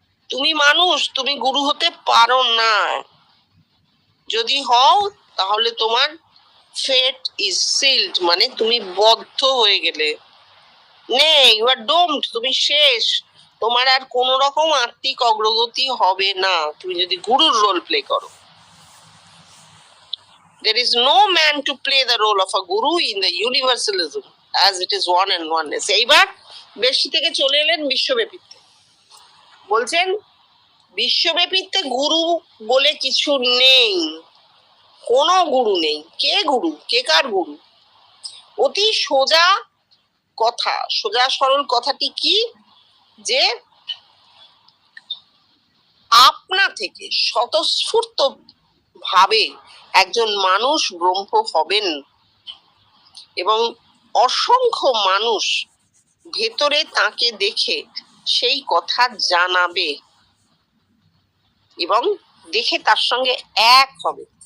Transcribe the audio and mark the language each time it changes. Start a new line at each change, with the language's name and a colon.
Bangla: তুমি মানুষ, তুমি গুরু হতে পারো না। যদি হও তাহলে তোমার
English: fate is sealed,
Bangla: মানে তুমি বদ্ধ হয়ে গেলে,
English: নে you are doomed,
Bangla: তুমি শেষ, তোমার আর কোন রকম আত্মিক অগ্রগতি হবে না তুমি যদি গুরুর রোল প্লে করো।
English: There is no man to play the role of a guru in the universalism as it is one and oneness.
Bangla: এইবার বেশি থেকে চলে এলেন বিশ্বব্যাপীতে, বলছেন বিশ্বব্যাপীতে গুরু বলে কিছু নেই, কোনো গুরু নেই। কে গুরু, কে কার গুরু? অতি সোজা কথা, সোজা সরল কথাটি কি, যে আপনা থেকে স্বতঃস্ফূর্ত ভাবে একজন মানুষ ব্রহ্ম হবেন এবং অসংখ্য মানুষ ভেতরে তাকে দেখে সেই কথা জানাবে এবং দেখে তার সঙ্গে এক হবে।